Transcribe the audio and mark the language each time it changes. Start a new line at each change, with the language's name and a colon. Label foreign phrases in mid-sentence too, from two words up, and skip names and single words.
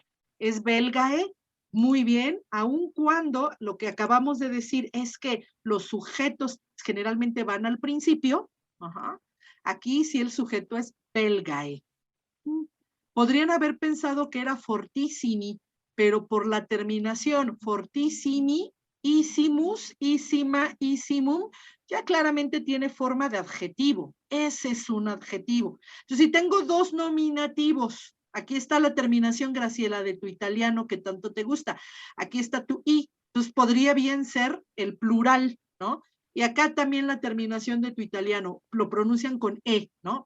Spanish: Es belgae, muy bien, aun cuando lo que acabamos de decir es que los sujetos generalmente van al principio. Ajá. Aquí sí el sujeto es belgae. Podrían haber pensado que era fortissimi, pero por la terminación
Latin: fortissimi, isimus, isima, isimum,
Spanish: ya claramente tiene forma de adjetivo. Ese es un adjetivo. Entonces, si tengo dos nominativos, aquí está la terminación, Graciela, de tu italiano que tanto te gusta. Aquí está tu i. Entonces, podría bien ser el plural, ¿no? Y acá también la terminación de tu italiano, lo pronuncian con e, ¿no?